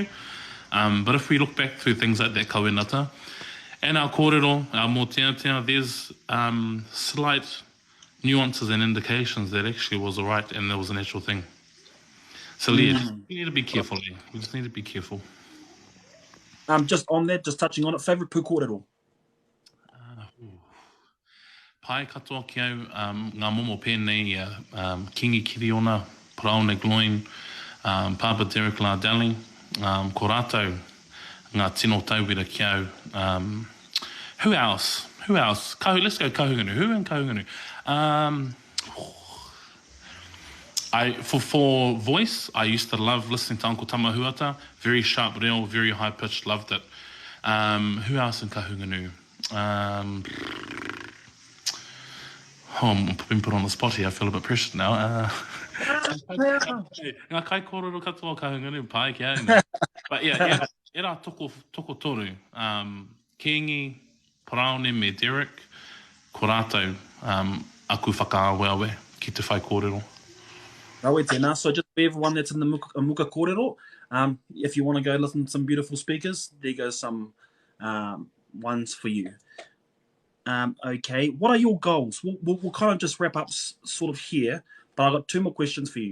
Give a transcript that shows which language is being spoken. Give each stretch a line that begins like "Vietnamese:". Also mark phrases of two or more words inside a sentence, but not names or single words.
English: But if we look back through things like that kawenata and our kōrero, our motiatia, there's slight nuances and indications that actually was all right and there was a natural thing. So we need to be careful. We just need to be careful. Just on that, just touching on it, favourite
Māori: pū kōrero? Pai katoa ki au, ngā momo pēnei, Kingi Kiriona, Paraone Gloin, Papa Derek Lardali, ko rātou, ngā tino tauwira ki au.
English: Who else? Let's go Kahungunu. Who in Kahungunu? For voice, I used to love listening to Uncle Tamahuata. Very sharp reo, very high pitched, loved it. Who else in Kahungunu? I'm being put on the spot here. I feel a bit pressured now.
Māori: Ngā kai kōrero katoa Kahungunu, pai ki au.
English: But yeah,
Māori: era toko toru. Kingi, Paraone me Derek, ko rātou, aku whakaaweawe ki te whai kōrero.
English: So just for everyone that's in the
Māori: muka kōrero,
English: if you want to go listen to some beautiful speakers, there goes some ones for you. Okay, what are your goals? We'll kind of just wrap up sort of here, but I've got two more questions for you.